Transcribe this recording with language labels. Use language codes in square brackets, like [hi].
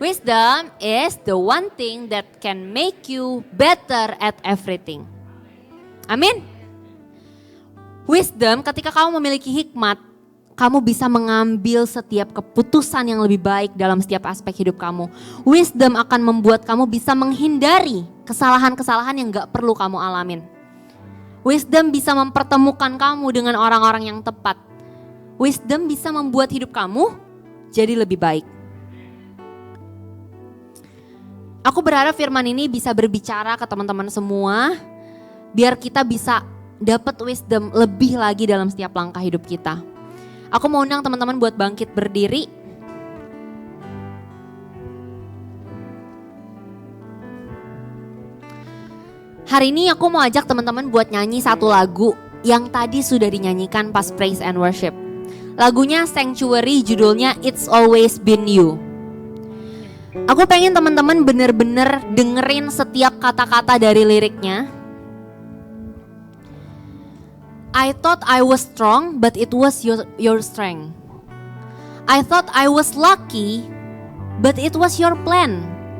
[en] Wisdom is the one thing that can make you better at everything. [id] Amin. Wisdom, ketika kamu memiliki hikmat, kamu bisa mengambil setiap keputusan yang lebih baik dalam setiap aspek hidup kamu. Wisdom akan membuat kamu bisa menghindari kesalahan-kesalahan yang gak perlu kamu alamin. Wisdom bisa mempertemukan kamu dengan orang-orang yang tepat. Wisdom bisa membuat hidup kamu jadi lebih baik. Aku berharap firman ini bisa berbicara ke teman-teman semua, biar kita bisa dapat wisdom lebih lagi dalam setiap langkah hidup kita. Aku mau undang teman-teman buat bangkit berdiri. Hari ini aku mau ajak teman-teman buat nyanyi satu lagu yang tadi sudah dinyanyikan pas [en] praise and worship. [id] Lagunya Sanctuary, judulnya It's Always Been You. Aku pengen teman-teman bener-bener dengerin setiap kata-kata dari liriknya. [en] I thought I was strong, but it was your strength. I thought I was lucky, but it was your plan.